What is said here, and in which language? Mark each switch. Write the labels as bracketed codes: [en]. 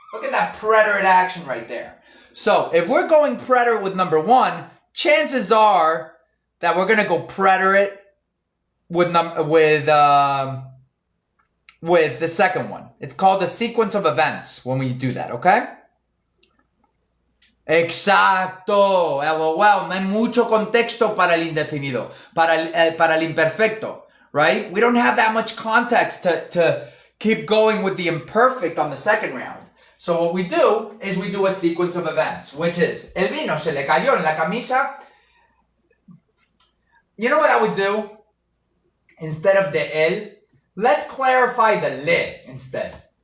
[en] Look at that preterite action right there. So if we're going preterite with number one, chances are that we're gonna go preterite with the second one. It's called the sequence of events when we do that, okay? [es] Exacto, LOL. No hay mucho contexto para el indefinido, para el imperfecto, right? [en] We don't have that much context to keep going with the imperfect on the second round. So what we do is we do a sequence of events, which is, [es] el vino se le cayó en la camisa. [en] You know what I would do? Instead of the el, let's clarify the le instead.